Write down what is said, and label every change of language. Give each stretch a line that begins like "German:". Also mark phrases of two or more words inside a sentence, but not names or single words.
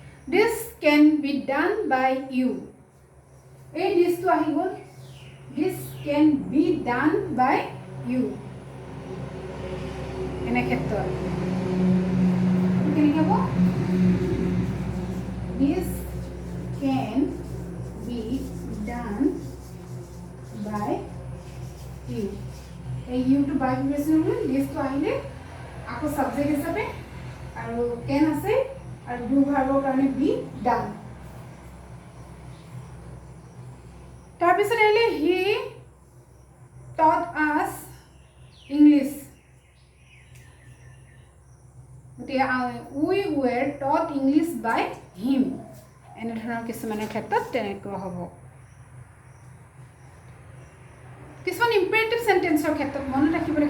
English: This can be done by you.
Assamese: এই দিছটো আহি গ'ল
English: this can be done by you
Assamese: এনে ক্ষেত্ৰত কেনেকৈ হ'ব
English: this can be done by you
Assamese: এই
English: you to by preposition
Assamese: হ'ল দিছটো আহিলে আকৌ সাবজেক্ট হিচাপে আৰু can আছে আৰু do ভাৰ্বৰ কাৰণে
English: be done
Assamese: তাৰপিছত আহিলে
English: he taught us English we were taught English by him
Assamese: এনে ধৰণৰ কিছুমানৰ ক্ষেত্ৰত তেনেকুৱা হ'ব কিছুমান
English: imperative sentence
Assamese: ক্ষেত্ৰত মনত ৰাখিবলগীয়া